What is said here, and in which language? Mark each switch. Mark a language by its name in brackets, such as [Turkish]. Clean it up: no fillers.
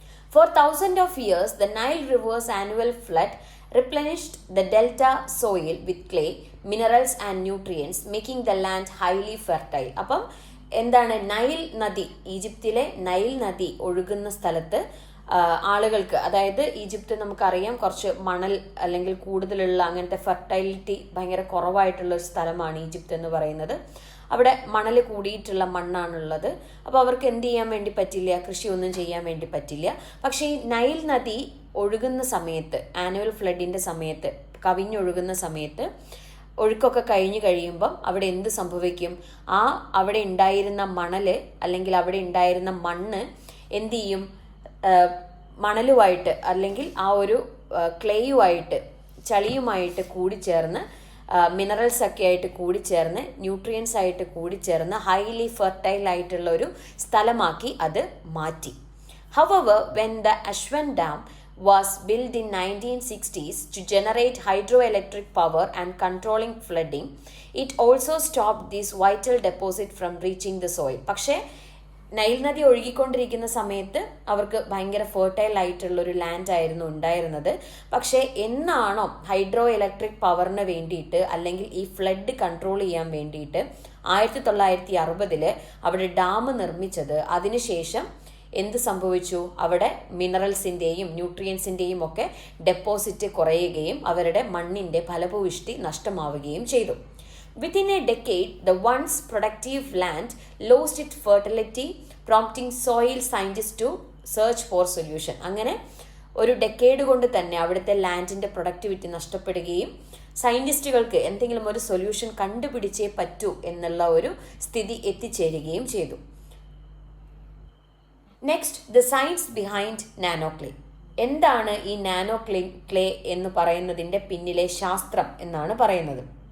[English] For thousands of years, the Nile River's annual flood replenished the delta soil with clay, minerals and nutrients, making the land highly fertile. [Malayalam] അപ്പം എന്താണ്, Nile നദി, ഈജിപ്തിലെ Nile നദി ഒഴുകുന്ന സ്ഥലത്ത് ആളുകൾക്ക്, അതായത് ഈജിപ്ത് നമുക്കറിയാം കുറച്ച് മണൽ അല്ലെങ്കിൽ കൂടുതലുള്ള അങ്ങനത്തെ ഫെർട്ടൈലിറ്റി ഭയങ്കര കുറവായിട്ടുള്ള ഒരു സ്ഥലമാണ് ഈജിപ്ത് എന്ന് പറയുന്നത്. അവിടെ മണൽ കൂടിയിട്ടുള്ള മണ്ണാണുള്ളത്. അപ്പോൾ അവർക്ക് എന്ത് ചെയ്യാൻ വേണ്ടി പറ്റില്ല, കൃഷിയൊന്നും ചെയ്യാൻ വേണ്ടി പറ്റില്ല. പക്ഷേ ഈ നൈൽ നദി ഒഴുകുന്ന സമയത്ത്, ആനുവൽ ഫ്ലഡിൻ്റെ സമയത്ത്, കവിഞ്ഞൊഴുകുന്ന സമയത്ത്, ഒഴുക്കൊക്കെ കഴിഞ്ഞ് കഴിയുമ്പം അവിടെ എന്ത് സംഭവിക്കും, അവിടെ ഉണ്ടായിരുന്ന മണൽ അല്ലെങ്കിൽ അവിടെ ഉണ്ടായിരുന്ന മണ്ണ് എന്ത് ചെയ്യും, മണലുമായിട്ട് അല്ലെങ്കിൽ ആ ഒരു ക്ലേയുമായിട്ട് ചളിയുമായിട്ട് കൂടിച്ചേർന്ന് മിനറൽസ് ഒക്കെ ആയിട്ട് കൂടിച്ചേർന്ന് ന്യൂട്രിയൻസ് ആയിട്ട് കൂടിച്ചേർന്ന് ഹൈലി ഫെർട്ടൈൽ ആയിട്ടുള്ള ഒരു സ്ഥലമാക്കി അത് മാറ്റി. [English] However, when the Aswan Dam was built in 1960s to generate hydroelectric power and controlling flooding, it also stopped this vital deposit from reaching the soil. [Malayalam] പക്ഷേ നൈൽ നദി ഒഴുകിക്കൊണ്ടിരിക്കുന്ന സമയത്ത് അവർക്ക് ഭയങ്കര ഫെർട്ടൈൽ ആയിട്ടുള്ളൊരു ലാൻഡ് ആയിരുന്നു ഉണ്ടായിരുന്നത്. പക്ഷേ എന്നാണോ ഹൈഡ്രോ ഇലക്ട്രിക് പവറിന് വേണ്ടിയിട്ട് അല്ലെങ്കിൽ ഈ ഫ്ലഡ് കൺട്രോൾ ചെയ്യാൻ വേണ്ടിയിട്ട് 1960 അവിടെ ഡാം നിർമ്മിച്ചത്, അതിനുശേഷം എന്ത് സംഭവിച്ചു? അവിടെ മിനറൽസിൻ്റെയും ന്യൂട്രിയൻസിൻ്റെയും ഒക്കെ ഡെപ്പോസിറ്റ് കുറയുകയും അവരുടെ മണ്ണിൻ്റെ ഫലഭൂയിഷ്ടി നഷ്ടമാവുകയും ചെയ്തു. [English] Within a decade, the once productive land lost its fertility, prompting soil scientists to search for solution. [Malayalam] അങ്ങനെ ഒരു ഡെക്കേഡ് കൊണ്ട് തന്നെ അവിടുത്തെ ലാൻഡിൻ്റെ പ്രൊഡക്ടിവിറ്റി നഷ്ടപ്പെടുകയും സയൻറ്റിസ്റ്റുകൾക്ക് എന്തെങ്കിലും ഒരു സൊല്യൂഷൻ കണ്ടുപിടിച്ചേ പറ്റൂ എന്നുള്ള ഒരു സ്ഥിതി എത്തിച്ചേരുകയും ചെയ്തു. Next, the science behind nano clay. എന്താണ് ഈ നാനോ ക്ലേ എന്ന് പറയുന്നതിൻ്റെ പിന്നിലെ ശാസ്ത്രം എന്നാണ് പറയുന്നത്.